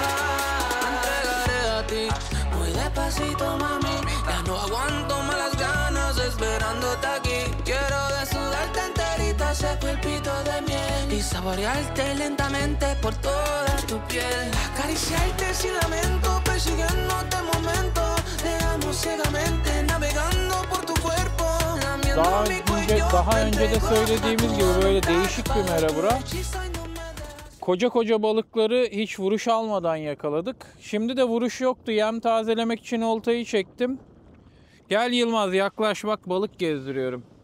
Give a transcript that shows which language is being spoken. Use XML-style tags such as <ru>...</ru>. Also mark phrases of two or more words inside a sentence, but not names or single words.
<es>Me entregaré a ti, muy despacito, mami, ya no aguanto más las ganas esperándote aquí. Quiero desnudarte enterita ese cuerpito de miel y saborearte lentamente por toda tu piel. Acariciarte sin lamento, persiguiéndote momento. Te amo ciegamente, navegando por tu cuerpo.</es> <tr>Daha önce de söylediğimiz gibi böyle değişik bir mera bura. Koca balıkları hiç vuruş almadan yakaladık. Şimdi de vuruş yoktu. Yem tazelemek için oltayı çektim. Gel Yılmaz, yaklaş bak, balık gezdiriyorum.</tr>